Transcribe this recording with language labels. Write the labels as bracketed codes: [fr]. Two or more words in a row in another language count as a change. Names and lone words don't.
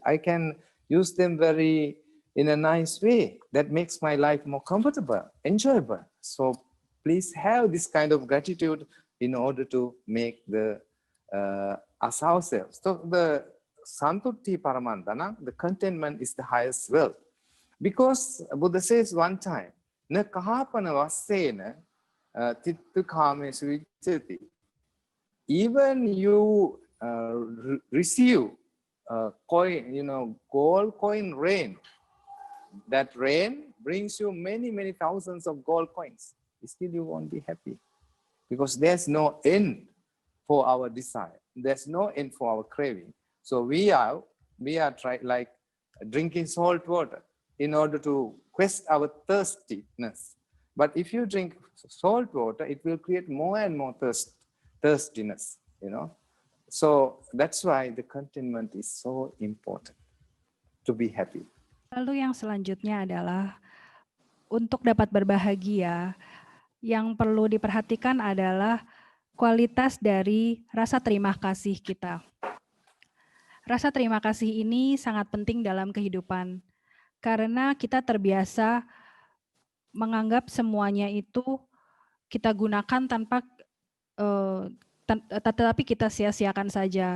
[en] I can use them in a nice way that makes my life more comfortable, enjoyable. So please have this kind of gratitude in order to make us ourselves. So the [pi] Santutti Paramandana, [en] the contentment is the highest wealth. Because Buddha says one time, [pi] na kahapana vassena tittu kamesu vichati. [en] Even you receive coin, gold coin rain. That rain brings you many, many thousands of gold coins. Still you won't be happy, because there's no end for our desire. There's no end for our craving. So we are like drinking salt water in order to quench our thirstiness. But if you drink salt water, it will create more and more thirstiness, So that's why the contentment is so important, to be happy. [id] Lalu yang selanjutnya adalah untuk dapat berbahagia, yang perlu diperhatikan adalah kualitas dari rasa terima kasih kita. Rasa terima kasih ini sangat penting dalam kehidupan, karena kita terbiasa menganggap semuanya itu kita gunakan tanpa tetapi kita sia-siakan saja.